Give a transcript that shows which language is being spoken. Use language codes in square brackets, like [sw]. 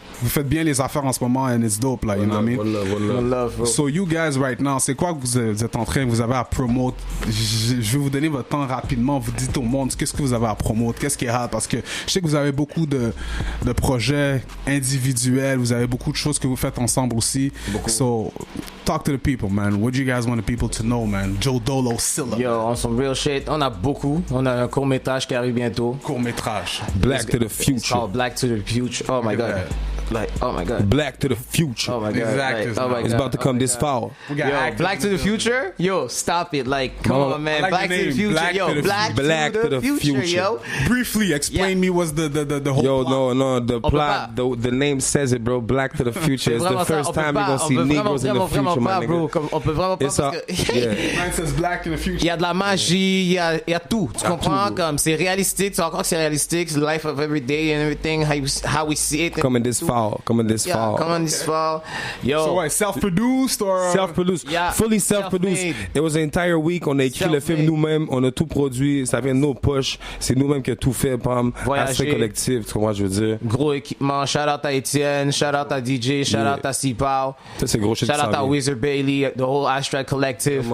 [fr] Vous faites bien les affaires en ce moment [en] and it's dope, [fr] là, [en] you know what I mean? One love, so you guys right now, [fr] c'est quoi que vous êtes en train, vous avez à promote? Je vais vous donner votre temps rapidement, vous dites au monde qu'est-ce que vous avez à promote, qu'est-ce qui est hot, parce que je sais que vous avez beaucoup de projets individuels, vous avez beaucoup de choses que vous faites ensemble aussi. [en] So talk to the people, man. What do you guys want the people to know, man? Joe Dolo, Silla. Yo, on some real shit. [fr] On a beaucoup. On a un court-métrage qui arrive bientôt. Court-métrage. [en] Black to the Future. It's called Black to the Future. Oh my God. Like, oh my God. Black to the Future. Oh my God. Exactly. Like, oh my God. It's about to come this fall. Yo, Black to the Future? Yo, stop it. Like, come on, man. Like Black to the Future. Black to the Future, yo. Briefly, explain me what's the whole plot. No, the plot, the name says it, bro. Black to the Future. It's the first time you're gonna see Negroes in the future, my nigga. [fr] On peut vraiment pas parce que... [en] Mine says Black in the Future. [fr] Il y a de la magie, il y a tout. Tu comprends? Comme c'est réalistique, tu vois encore que c'est réalistique. [en] The life of every day and everything, how we see it. Coming this fall. Coming this fall. Yo. So what, self-produced or? Self-produced. Yeah. Fully self-produced. It was an entire week. [fr] On a écrit le film nous-mêmes. On a tout produit. Ça vient de nos poches. C'est nous-mêmes qui a tout fait. Aspect collectif. Tu comprends, je veux dire. Gros équipement. Shout out à Étienne. Shout out à DJ. Shout out à C-Pow. Ça, c'est gros shit. Shout out à Wizard Bailey. [en] The whole Astral Collective.